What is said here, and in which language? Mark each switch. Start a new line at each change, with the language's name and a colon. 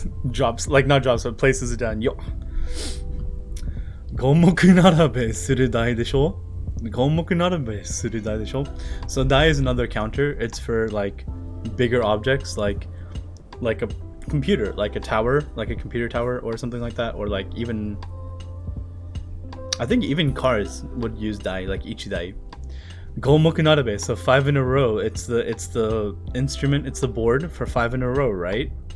English: Drops, like not drops, but places it down. Yo.
Japanese: 五目並べする台でしょ?五目並べする台でしょ?
English: So dai is another counter. It's for like bigger objects, like a computer, like a tower, like a computer tower or something like that, or like even, I think even cars would use dai, like ichidai. Gomoku narabe, so 5 in a row. It's the instrument, it's the board for 5 in a row, right?